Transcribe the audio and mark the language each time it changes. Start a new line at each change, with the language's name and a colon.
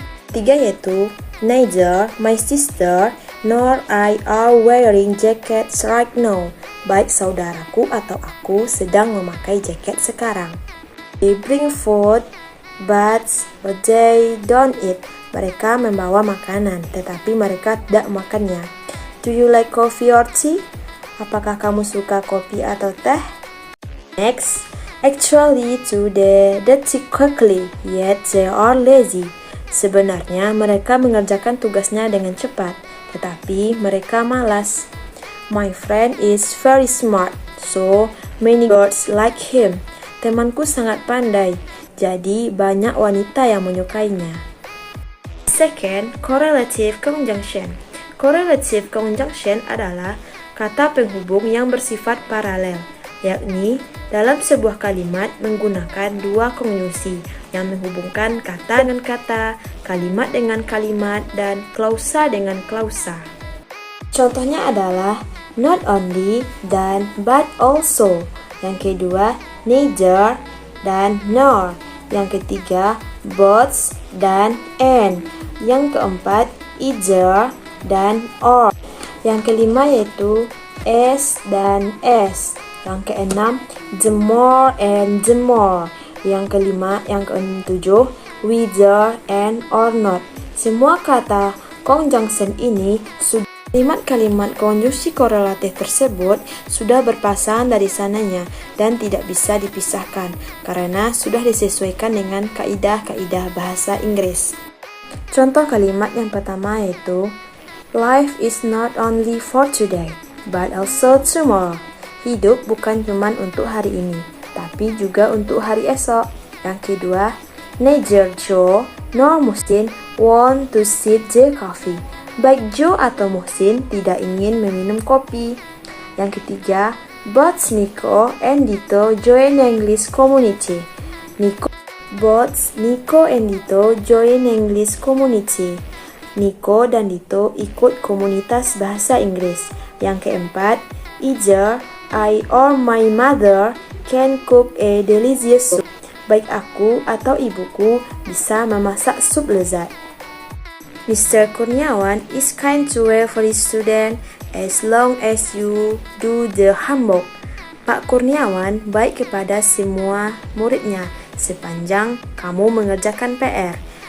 Indonesian: Tiga yaitu
English: neither my sister nor I are wearing jackets right now.
Indonesian: Baik saudaraku atau aku sedang memakai jaket sekarang.
English: They bring food, but they don't eat.
Indonesian: Mereka membawa makanan, tetapi mereka tidak makannya.
English: Do you like coffee or tea?
Indonesian: Apakah kamu suka kopi atau teh?
English: Next, actually today they tea quickly, yet they are lazy.
Indonesian: Sebenarnya mereka mengerjakan tugasnya dengan cepat, tetapi mereka malas.
English: My friend is very smart, so many girls like him.
Indonesian: Temanku sangat pandai, jadi banyak wanita yang menyukainya.
English: Second, correlative conjunction.
Indonesian: Correlative conjunction adalah kata penghubung yang bersifat paralel, yakni dalam sebuah kalimat menggunakan dua konjungsi yang menghubungkan kata dengan kata, kalimat dengan kalimat, dan klausa dengan klausa. Contohnya adalah not only dan but also. Yang kedua, neither dan nor. Yang ketiga, both dan and. Yang keempat, either dan or. Yang kelima yaitu as dan as. Yang keenam, the more and the more. Yang ketujuh, whether and or not. Semua kata conjunction ini kalimat-kalimat konjungsi korelatif tersebut sudah berpasangan dari sananya dan tidak bisa dipisahkan karena sudah disesuaikan dengan kaidah-kaidah bahasa Inggris. Contoh kalimat yang pertama yaitu
English: life is not only for today, but also tomorrow.
Indonesian: Hidup bukan cuma untuk hari ini, tapi juga untuk hari esok. Yang kedua,
English: neither Joe nor Muhsin want to sip the coffee.
Indonesian: Baik Joe atau Muhsin tidak ingin meminum kopi. Yang ketiga,
English: both Nico and Dito join English community. Both Nico and Dito join English community.
Indonesian: Nico dan Dito ikut komunitas bahasa Inggris. Yang keempat,
English: either I or my mother can cook a delicious soup.
Indonesian: Baik aku atau ibuku bisa memasak sup lezat.
English: Mr. Kurniawan is kind to every student as long as you do the homework.
Indonesian: Pak Kurniawan baik kepada semua muridnya sepanjang kamu mengerjakan PR.